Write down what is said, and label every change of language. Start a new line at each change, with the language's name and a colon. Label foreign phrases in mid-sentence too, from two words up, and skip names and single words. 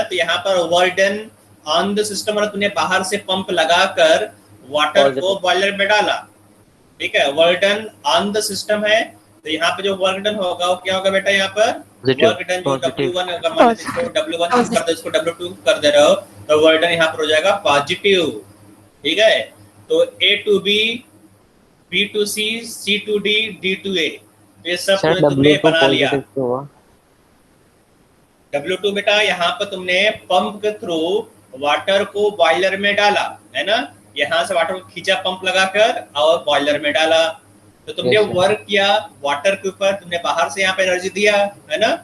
Hindi: तो यहाँ पर
English: wordon on the system,
Hindi: और तुमने बाहर से पंप लगाकर वाटर को बॉयलर में डाला, ठीक है।
English: wordon on the system
Hindi: है, तो यहाँ पे जो वर्क डन होगा वो क्या होगा बेटा? यहाँ पर
English: work done
Hindi: जो W1 होगा, मान लीजिए इसको W1 कर दो, इसको W2 कर दे रहे हो, तो
English: work done
Hindi: यहाँ पर हो जाएगा पॉजिटिव, ठीक है।
English: तो A to B, B to C, C to D, D to A,
Hindi: ये सब तुमने बना लिया। W2 बेटा यहाँ पर तुमने पंप के थ्रू वाटर को बॉयलर में डाला, है ना। यहाँ से वाटर को खींचा पंप लगाकर और बॉयलर में डाला, तो तुमने वर्क किया वाटर के ऊपर, तुमने बाहर से यहाँ पे एनर्जी दिया, है ना।